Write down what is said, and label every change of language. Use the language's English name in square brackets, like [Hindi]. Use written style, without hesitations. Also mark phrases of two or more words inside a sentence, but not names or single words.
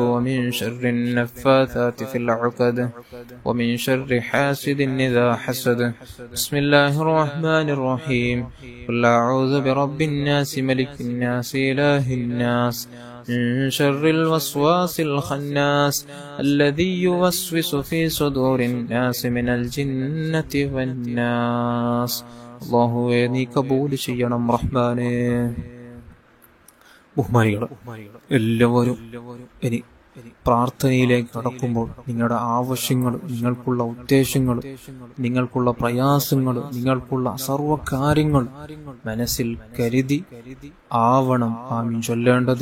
[Arabic] ومن شر النفاثات في العقد ومن شر حاسد إذا حسد بسم الله الرحمن الرحيم قل أعوذ برب الناس ملك الناس إله الناس من شر الوسواس الخناس الذي يوسوس في صدور الناس من الجنة والناس [Malayalam] അല്ലാഹുവേ നീ കബൂൽ ചെയ്യണം റഹ്മാനേ. ബഹുമാനികൾ എല്ലാവരും ഇനി പ്രാർത്ഥനയിലേക്ക് കടക്കുമ്പോൾ നിങ്ങളുടെ ആവശ്യങ്ങൾ, നിങ്ങൾക്കുള്ള ഉദ്ദേശങ്ങൾ, നിങ്ങൾക്കുള്ള പ്രയാസങ്ങൾ, നിങ്ങൾക്കുള്ള സർവ്വ കാര്യങ്ങൾ മനസ്സിൽ കരുതി ആവണം ആമീൻ ചൊല്ലേണ്ടത്.